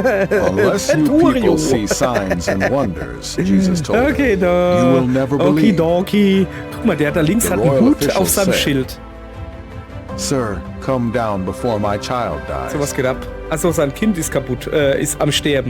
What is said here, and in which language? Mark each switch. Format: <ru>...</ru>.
<en>Unless you people see signs and wonders, Jesus told him, you will never believe.</en> <de>Okidoki. Guck mal, der da links hat einen Hut auf seinem Schild.</de> <en>Sir, come down before my child dies.</en> <de>So, was geht ab? Achso, sein Kind ist kaputt, ist am Sterben.</de>